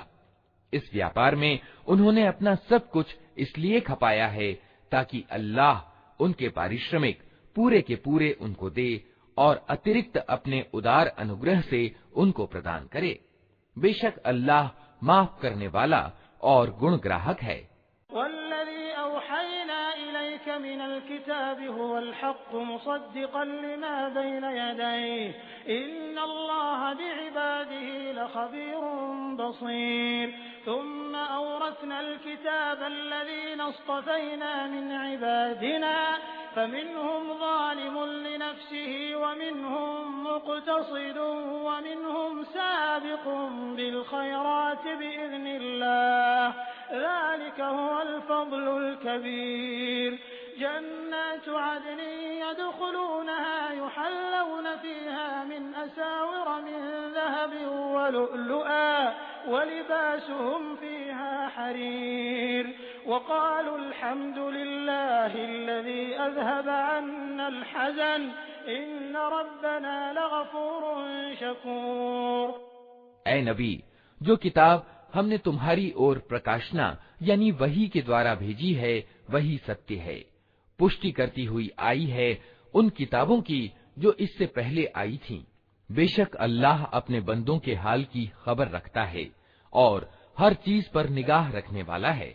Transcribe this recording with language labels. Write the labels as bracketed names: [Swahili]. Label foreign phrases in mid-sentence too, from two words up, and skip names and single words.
[Hindi] इस व्यापार में उन्होंने अपना सब कुछ इसलिए खपाया है ताकि अल्लाह उनके पारिश्रमिक पूरे के पूरे उनको दे और अतिरिक्त अपने उदार अनुग्रह से उनको प्रदान करे। बेशक अल्लाह माफ करने वाला और गुणग्राहक है। [Arabic] والذي أوحينا إليك من الكتاب هو الحق مصدقا لما بين يديه إن الله بعباده لخبير بصير. ثم أورثنا الكتاب الذين اصطفينا من عبادنا فمنهم ظالم لنفسه ومنهم مقتصد ومنهم سابق بالخيرات بإذن الله ذلك هو الفضل الكبير. جنات عدن يدخلونها يحلون فيها من أساور من ذهب ولؤلؤا ولباسهم فيها حرير. وقالوا الحمد لله الذي أذهب عنا الحزن إن ربنا لغفور شكور. [Hindi] ऐ नबी, जो किताब हमने तुम्हारी ओर प्रकाशना यानी वही के द्वारा भेजी है वही सत्य है, पुष्टि करती हुई आई है उन किताबों की जो इससे पहले आई थीं। बेशक अल्लाह अपने बंदों के हाल की खबर रखता है और हर चीज पर निगाह रखने वाला है।